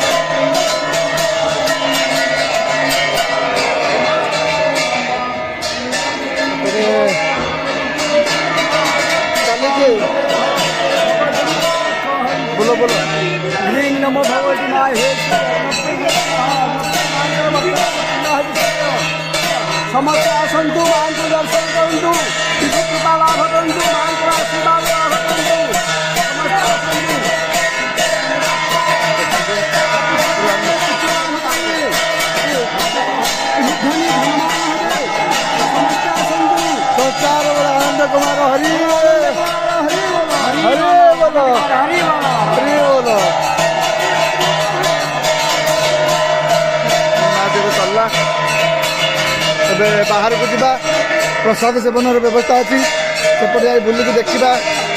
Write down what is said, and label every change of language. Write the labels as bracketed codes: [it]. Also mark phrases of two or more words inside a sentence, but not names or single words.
[or] ଚାଲିଛି ବୋଲ ବୋଲ। ନମୋ ଭଗବତୀ ମା ହେ ସମସ୍ତେ ଆସନ୍ତୁ ମାଙ୍କୁ ଦର୍ଶନ କରନ୍ତୁ କୃପା ଲାଭ କରନ୍ତୁ ମାଙ୍କର ଆଶୀର୍ବାଦ ଲାଭ କରନ୍ତୁ ସମସ୍ତେ ଆସନ୍ତୁ। [hi] संसार आनंद कुमार हरि हरि बोलो हरि बोलो। [or] महादेव चलला ଏବେ ବାହାରକୁ ଯିବା ପ୍ରସାଦ ସେବନର ବ୍ୟବସ୍ଥା ଅଛି ସେପଟେ ଯାଇ ବୁଲିକି ଦେଖିବା।